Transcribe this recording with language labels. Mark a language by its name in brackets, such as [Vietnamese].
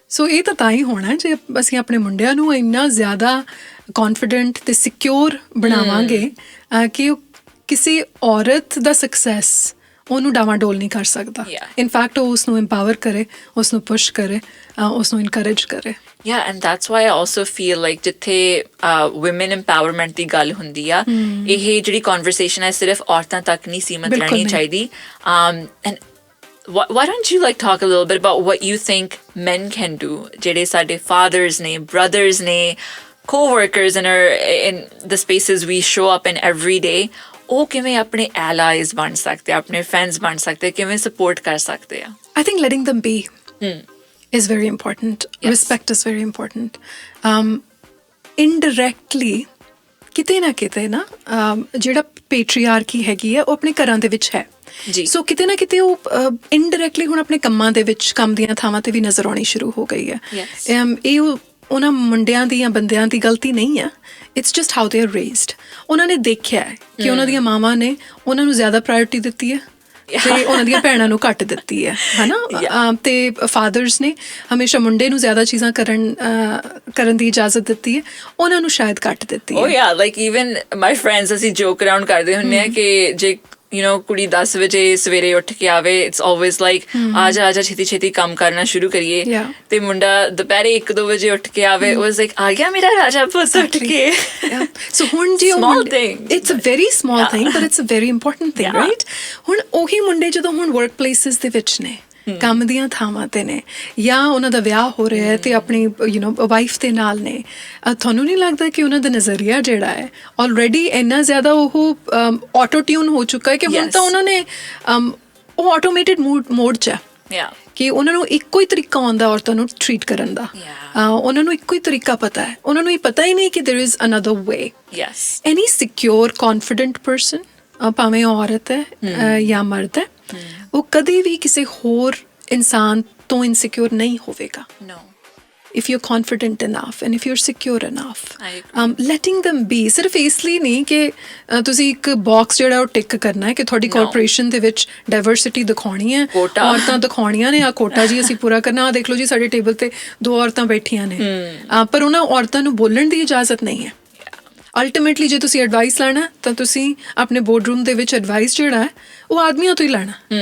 [Punjabi] So ਇਹ ਤਾਂ ਹੀ ਹੋਣਾ ਜੇ ਅਸੀਂ ਆਪਣੇ ਮੁੰਡਿਆਂ ਨੂੰ ਇੰਨਾ ਜ਼ਿਆਦਾ ਕੌਨਫੀਡੈਂਟ ਤੇ ਸਿਕਿਉਰ ਬਣਾਵਾਂਗੇ ਕਿ ਉਹ ਕਿਸੇ ਔਰਤ ਦਾ ਸਕਸੈਸ ਉਹਨੂੰ ਡਾਵਾਂਡੋਲ ਨਹੀਂ ਕਰ ਸਕਦਾ. ਇਨਫੈਕਟ ਉਹ ਉਸਨੂੰ ਇੰਪਾਵਰ ਕਰੇ, ਉਸਨੂੰ ਪੁਸ਼ ਕਰੇ, ਉਸਨੂੰ ਇਨਕਰੇਜ ਕਰੇ. [English] Yeah, and that's why I also feel like [Punjabi] ਜਿੱਥੇ women empowerment ਦੀ ਗੱਲ ਹੁੰਦੀ ਆ, ਇਹ ਜਿਹੜੀ conversation ਹੈ ਸਿਰਫ ਔਰਤਾਂ ਤੱਕ ਨਹੀਂ ਸੀਮਤ ਰਹਿਣੀ ਚਾਹੀਦੀ. [English] And why don't you like talk a little bit about what you think men can do? [Punjabi] ਜਿਹੜੇ ਸਾਡੇ fathers ਨੇ, brothers ਨੇ, [English] co-workers in the spaces we show up in every day, [Punjabi] ਉਹ ਕਿਵੇਂ ਆਪਣੇ allies ਬਣ ਸਕਦੇ, ਆਪਣੇ friends ਬਣ ਸਕਦੇ, ਕਿਵੇਂ support ਕਰ ਸਕਦੇ ਆ? [English] I think letting them be is very important. Yes. Respect is very important. [Punjabi] Indirectly ਕਿਤੇ ਨਾ ਕਿਤੇ ਨਾ ਜਿਹੜਾ patriarchy ਹੈਗੀ ਹੈ ਉਹ ਆਪਣੇ ਘਰਾਂ ਦੇ ਵਿੱਚ ਹੈ. ਸੋ ਕਿਤੇ ਨਾ ਕਿਤੇ ਉਹ ਇਨਡਾਇਰੈਕਟਲੀ ਹੁਣ ਆਪਣੇ ਕੰਮਾਂ ਦੇ ਵਿੱਚ, ਕੰਮ ਦੀਆਂ ਥਾਵਾਂ ਤੇ ਵੀ ਨਜ਼ਰ ਆਉਣੀ ਸ਼ੁਰੂ ਹੋ ਗਈ ਹੈ. ਇਹ ਉਹਨਾਂ ਮੁੰਡਿਆਂ ਦੀ ਜਾਂ ਬੰਦਿਆਂ ਦੀ ਗਲਤੀ ਨਹੀਂ ਹੈ. [English] It's just how they are raised. [Punjabi] ਉਹਨਾਂ ਨੇ ਦੇਖਿਆ ਹੈ ਕਿ ਉਹਨਾਂ ਦੀਆਂ ਮਾਵਾਂ ਨੇ ਉਹਨਾਂ ਨੂੰ ਜ਼ਿਆਦਾ ਪ੍ਰਾਇੋਰਟੀ ਦਿੱਤੀ ਹੈ ਤੇ ਉਹਨਾਂ ਦੀਆਂ ਭੈਣਾਂ ਨੂੰ ਘੱਟ ਦਿੱਤੀ ਹੈ, ਹਨਾ. ਤੇ ਫਾਦਰਸ ਨੇ ਹਮੇਸ਼ਾ ਮੁੰਡੇ ਨੂੰ ਜ਼ਿਆਦਾ ਚੀਜ਼ਾਂ ਕਰਨ ਦੀ ਇਜਾਜ਼ਤ ਦਿੱਤੀ ਹੈ, ਉਹਨਾਂ ਨੂੰ ਸ਼ਾਇਦ ਘੱਟ ਦਿੱਤੀ ਹੈ. [English] Oh yeah, like even my friends [Punjabi] ਅਸੀਂ joke around ਕਰਦੇ ਹੁੰਦੇ ਆ ਕਿ ਜੇ you know ਕੁੜੀ 10 ਵਜੇ ਸਵੇਰੇ ਉੱਠ ਕੇ ਆਵੇ, [English] it's always like [Punjabi] ਆ ਜਾ ਛੇਤੀ ਕੰਮ ਕਰਨਾ ਸ਼ੁਰੂ ਕਰੀਏ. ਤੇ ਮੁੰਡਾ ਦੁਪਹਿਰੇ 1-2 ਵਜੇ ਉੱਠ ਕੇ ਆਵੇ, [English] it was like [Punjabi] ਆ ਗਿਆ ਮੇਰਾ ਰਾਜਾ ਪੁੱਤ ਉੱਠ ਕੇ. ਸੋ ਹੁਣ ਜੀ [English] small thing, it's a very small thing but it's a very important thing, right? [Punjabi] ਹੁਣ ਉਹੀ ਮੁੰਡੇ ਜਦੋਂ ਹੁਣ ਵਰਕ ਪਲੇਸਿਸ ਦੇ ਵਿੱਚ ਨੇ, ਕੰਮ ਦੀਆਂ ਥਾਵਾਂ ਤੇ ਨੇ, ਜਾਂ ਉਹਨਾਂ ਦਾ ਵਿਆਹ ਹੋ ਰਿਹਾ ਹੈ ਤੇ ਆਪਣੀ ਯੂ ਨੋ ਵਾਈਫ ਦੇ ਨਾਲ ਨੇ, ਤੁਹਾਨੂੰ ਨਹੀਂ ਲੱਗਦਾ ਕਿ ਉਹਨਾਂ ਦਾ ਨਜ਼ਰੀਆ ਜਿਹੜਾ ਹੈ ਆਲਰੇਡੀ ਇੰਨਾ ਜ਼ਿਆਦਾ ਉਹ ਆਟੋ ਟਿਊਨ ਹੋ ਚੁੱਕਾ ਹੈ ਕਿ ਹੁਣ ਤਾਂ ਉਹਨਾਂ ਨੇ ਉਹ ਆਟੋਮੇਟਿਡ ਮੋਡ 'ਚ ਹੈ ਕਿ ਉਹਨਾਂ ਨੂੰ ਇੱਕੋ ਹੀ ਤਰੀਕਾ ਆਉਂਦਾ ਔਰਤਾਂ ਨੂੰ ਟਰੀਟ ਕਰਨ ਦਾ. ਉਹਨਾਂ ਨੂੰ ਇੱਕੋ ਹੀ ਤਰੀਕਾ ਪਤਾ ਹੈ, ਉਹਨਾਂ ਨੂੰ ਇਹ ਪਤਾ ਹੀ ਨਹੀਂ ਕਿ [English] there is another way. Any secure, confident person, [Punjabi] ਭਾਵੇਂ ਔਰਤ ਹੈ ਜਾਂ ਮਰਦ ਹੈ, ਉਹ ਕਦੇ ਵੀ ਕਿਸੇ ਹੋਰ ਇਨਸਾਨ ਤੋਂ ਇਨਸਿਕਿਉਰ ਨਹੀਂ ਹੋਵੇਗਾ. [English] If you're confident enough and if you're secure enough, letting them be. [Punjabi] ਸਿਰਫ ਇਸ ਲਈ ਨਹੀਂ ਕਿ ਤੁਸੀਂ ਇੱਕ ਬਾਕਸ ਜਿਹੜਾ ਉਹ ਟਿਕ ਕਰਨਾ ਹੈ ਕਿ ਤੁਹਾਡੀ ਕਾਰਪੋਰੇਸ਼ਨ ਦੇ ਵਿੱਚ ਡਾਇਵਰਸਿਟੀ ਦਿਖਾਉਣੀ ਹੈ, ਔਰਤਾਂ ਦਿਖਾਉਣੀਆਂ ਨੇ, ਆ ਕੋਟਾ ਜੀ ਅਸੀਂ ਪੂਰਾ ਕਰਨਾ. ਆ ਦੇਖ ਲਓ ਜੀ ਸਾਡੇ ਟੇਬਲ ਤੇ 2 ਔਰਤਾਂ ਬੈਠੀਆਂ ਨੇ, ਪਰ ਉਹਨਾਂ ਔਰਤਾਂ ਨੂੰ ਬੋਲਣ ਦੀ ਇਜਾਜ਼ਤ ਨਹੀਂ ਹੈ. ਅਲਟੀਮੇਟਲੀ ਜੇ ਤੁਸੀਂ ਐਡਵਾਈਸ ਲੈਣਾ ਤਾਂ ਤੁਸੀਂ ਆਪਣੇ ਬੋਰਡਰੂਮ ਦੇ ਵਿੱਚ ਐਡਵਾਈਸ ਜਿਹੜਾ ਹੈ ਉਹ ਆਦਮੀਆਂ ਤੋਂ ਹੀ ਲੈਣਾ.